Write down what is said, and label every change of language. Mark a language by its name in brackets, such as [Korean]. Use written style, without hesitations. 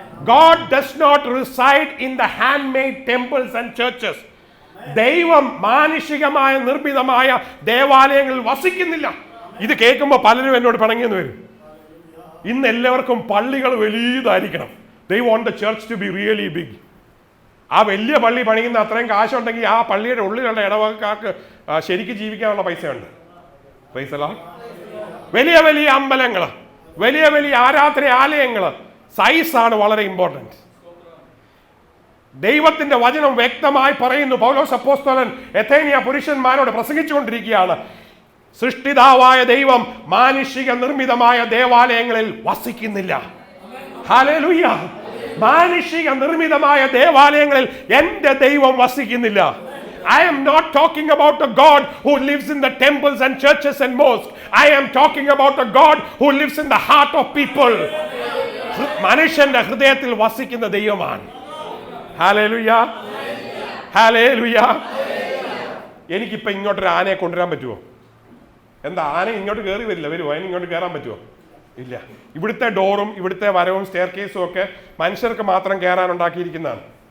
[English] God does not reside in the handmade temples and churches. [Malayalam] ദൈവം മാനുഷികമായ നിർമ്മിതമായ ദേവാലയങ്ങളിൽ വസിക്കുന്നില്ല. ഇത് കേൾക്കുമ്പോൾ പലരും എന്നോട് പിണങ്ങിയെന്ന് വരും. ഇന്ന് എല്ലാവർക്കും പള്ളികൾ വലിയതായിരിക്കണം. [English] They want the church to be really big. [Malayalam] ആ വലിയ പള്ളി പണിയുന്ന അത്രയും കാശുണ്ടെങ്കിൽ ആ പള്ളിയുടെ ഉള്ളിലുള്ള ഇടവകക്കാർക്ക് ശരിക്കും ജീവിക്കാനുള്ള പൈസയുണ്ട്. [English] Praise the Lord. [Malayalam] വലിയ വലിയ അമ്പലങ്ങൾ, വലിയ വലിയ ആരാധനാലയങ്ങൾ, സൈസാണ് വളരെ ഇമ്പോർട്ടൻറ്റ്. ദൈവത്തിന്റെ വചനം വ്യക്തമായി പറയുന്നു. പൗലോസ് അപ്പോസ്തലൻ എഥേനിയ പുരുഷന്മാരോട് പ്രസംഗിച്ചുകൊണ്ടിരിക്കുകയാണ്. സൃഷ്ടിതാവായ ദൈവം മാനുഷിക നിർമ്മിതമായ ദേവാലയങ്ങളിൽ വസിക്കുന്നില്ല. ഹല്ലേലൂയ. മാനുഷിക നിർമ്മിതമായ ദേവാലയങ്ങളിൽ എൻ്റെ ദൈവം വസിക്കുന്നില്ല. [English] I am not talking about a God who lives in the temples and churches and mosques. I am talking about a God who lives in the heart of people. [Malayalam] മനുഷ്യന്റെ ഹൃദയത്തിൽ വസിക്കുന്ന ദൈവമാണ്. ഹല്ലേലൂയ. ഹല്ലേലൂയ. എനിക്കിപ്പോൾ ഇങ്ങോട്ടൊരു ആനയെ കൊണ്ടുവരാൻ പറ്റുമോ? എന്താ, ആന ഇങ്ങോട്ട് കയറി വരില്ല, വരുമോ? അതിന് ഇങ്ങോട്ട് കയറാൻ പറ്റുമോ? ഇല്ല. ഇവിടുത്തെ ഡോറും ഇവിടുത്തെ വരവും സ്റ്റെയർ കേസും ഒക്കെ മനുഷ്യർക്ക് മാത്രം കയറാൻ ഉണ്ടാക്കിയിരിക്കുന്നതാണ്.